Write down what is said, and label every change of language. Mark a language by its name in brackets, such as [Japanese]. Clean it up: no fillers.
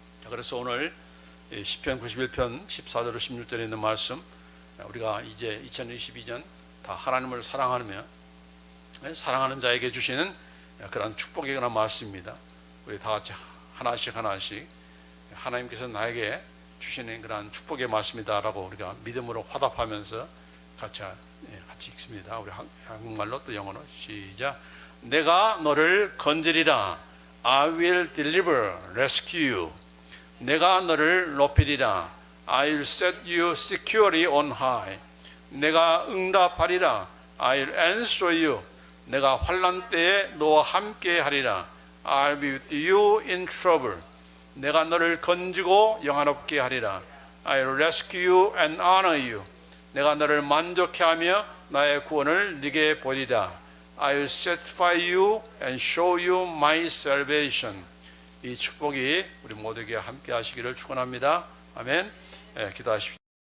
[Korean] 그래서 오늘 시편 91편 14절로 16절에 있는 말씀 우리가 이제 2022년 다 하나님을 사랑하며 사랑하는 자에게 주시는 그런 축복의 그런 말씀입니다. 우리 다 같이 하나씩 하나님께서 나에게 주시는 그런 축복의 말씀이다라고 우리가 믿음으로 화답하면서 같이 읽습니다. 우리 한국말로 또 영어로 시작. 내가 너를 건지리라. [English] I will deliver, rescue you. [Korean] 내가 너를 높이리라. [English] I will set you securely on high. [Korean] 내가 응답하리라. [English] I will answer you. [Korean] 내가 환난 때에 너와 함께 하리라. [English] I'll be with you in trouble. [Korean] 내가 너를 건지고 영화롭게 하리라. [English] I will rescue you and honor you. [Korean] 내가 너를 만족해 하며 나의 구원을 네게 보리라. [English] I will satisfy you and show you my salvation. [Korean] 이 축복이 우리 모두에게 함께 하시기를 축원합니다. 아멘. 기도하십시오.